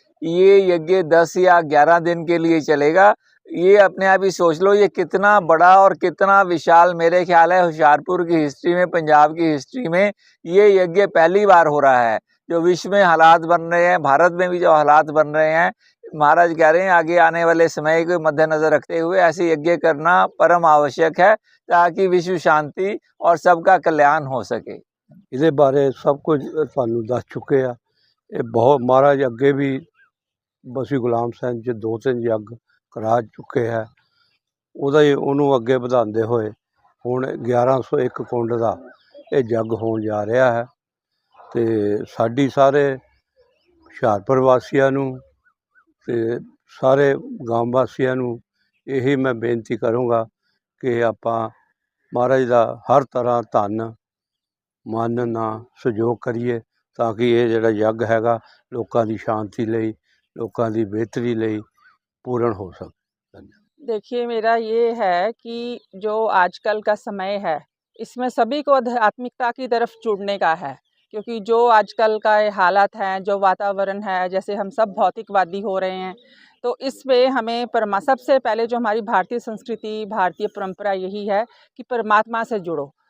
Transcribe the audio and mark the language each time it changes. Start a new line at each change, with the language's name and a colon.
Hindi: ये यज्ञ 10 या 11 दिन के लिए चलेगा। ये अपने आप ही सोच लो ये कितना बड़ा और कितना विशाल, मेरे ख्याल है होशियारपुर की हिस्ट्री में, पंजाब की हिस्ट्री में ये यज्ञ पहली बार हो रहा है। जो विश्व में हालात बन रहे हैं, भारत में भी जो हालात बन रहे हैं, महाराज कह रहे हैं आगे आने वाले समय को मद्देनजर रखते हुए ऐसे यज्ञ करना परम आवश्यक है ताकि विश्व शांति और सबका कल्याण हो सके।
Punjabi: ਇਹਦੇ ਬਾਰੇ ਸਭ ਕੁਝ ਤੁਹਾਨੂੰ ਦੱਸ ਚੁੱਕੇ ਆ। ਇਹ ਬਹੁਤ ਮਹਾਰਾਜ ਅੱਗੇ ਵੀ ਬਸੀ ਗੁਲਾਮ ਸਿੰਘ ਜੀ 2-3 ਯੱਗ ਕਰਾ ਚੁੱਕੇ ਹੈ। ਉਹਨੂੰ ਅੱਗੇ ਵਧਾਉਂਦੇ ਹੋਏ ਹੁਣ 1101 ਕੁੰਡ ਦਾ ਇਹ ਜੱਗ ਹੋਣ ਜਾ ਰਿਹਾ ਹੈ। ਤੇ ਸਾਡੀ ਸਾਰੇ ਹੁਸ਼ਿਆਰਪੁਰ ਵਾਸੀਆਂ ਨੂੰ ਤੇ ਸਾਰੇ ਗਾਂਵ ਵਾਸੀਆਂ ਨੂੰ ਇਹੀ ਮੈਂ ਬੇਨਤੀ ਕਰੂੰਗਾ ਕਿ ਆਪਾਂ ਮਹਾਰਾਜ ਦਾ ਹਰ ਤਰ੍ਹਾਂ ਧੰਨ ਮਨ ਨਾਲ ਸਹਿਯੋਗ ਕਰੀਏ ਤਾਂ ਕਿ ਇਹ ਜਿਹੜਾ ਯੱਗ ਹੈਗਾ ਲੋਕਾਂ ਦੀ ਸ਼ਾਂਤੀ ਲਈ, ਲੋਕਾਂ ਦੀ ਬਿਹਤਰੀ ਲਈ
Hindi: पूर्ण हो सके। देखिए, मेरा ये है कि जो आजकल का समय है इसमें सभी को आध्यात्मिकता की तरफ जुड़ने का है, क्योंकि जो आजकल का ये हालात हैं, जो वातावरण है, जैसे हम सब भौतिकवादी हो रहे हैं, तो इसमें हमें सबसे पहले जो हमारी भारतीय संस्कृति, भारतीय परंपरा यही है कि परमात्मा से जुड़ो।